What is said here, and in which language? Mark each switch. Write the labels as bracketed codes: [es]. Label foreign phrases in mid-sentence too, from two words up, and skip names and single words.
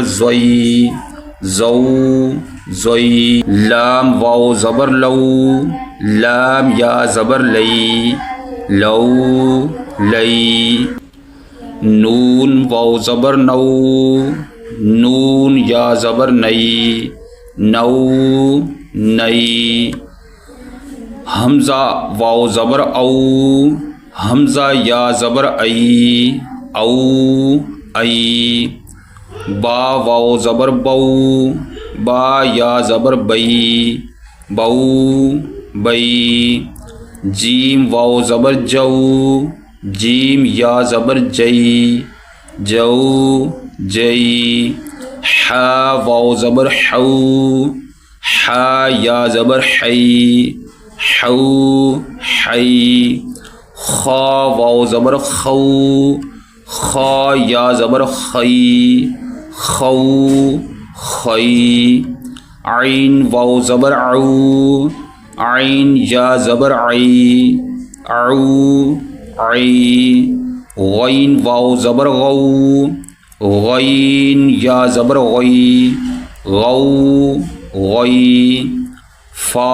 [ur] زوئی، زو زوئی، لام واو زبر لو، لام یا زبر لئی، لو لئی، نون واو زبر نو، نون یا زبر نئی، نو نئی، حمزہ واو زبر او، حمزہ یا زبر ای، او ای، با واو زبر بو، با یا زبر بئی، بو بئی، جیم واو زبر جو، جیم یا زبر جئی، جو جئی، حا واو زبر حو، حا یا زبر حی، حو حی، خا واو زبر خو، خا یا زبر خی، خو خی، عین واو زبر عو، عین یا زبر عی، عو عی، غین واو زبر غو، غین یا زبر غی، غو غی، فا